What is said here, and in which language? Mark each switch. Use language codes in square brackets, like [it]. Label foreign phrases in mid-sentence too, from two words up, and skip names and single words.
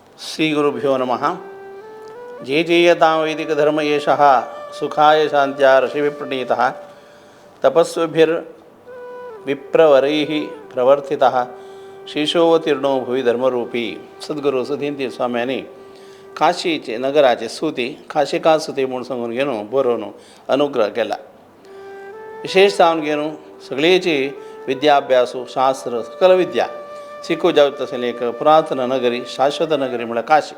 [sa] ಶ್ರೀ ಗುರುಭ್ಯೋ ನಮಃ. ಜೇಜೇಯತಾಂ ವೈದಿಕ ಧರ್ಮ ಏಷಃ ಸುಖಾಯ ಶಾಂತ್ಯ ಋಷಿವಿಪ್ರಣೀತಃ ತಪಸ್ವಿಭಿರ್ ವಿಪ್ರವರೈಃ ಪ್ರವರ್ತಿತಃ शिशोवतीर्णो भुवी धर्मरूपी. [kok] सद्गुरू सुधींती स्वाम्यांनी काशीचे नगराचे स्तुती काशिका स्तुती म्हणून सांगून घेऊन बरोवन अनुग्रह केला. विशेष जावन घेऊन सगळीची विद्याभ्यासू शास्त्र सकल विद्या शिकू जावं तसले एक पुरातन नगरी शाश्वत नगरी म्हळ्यार काशी.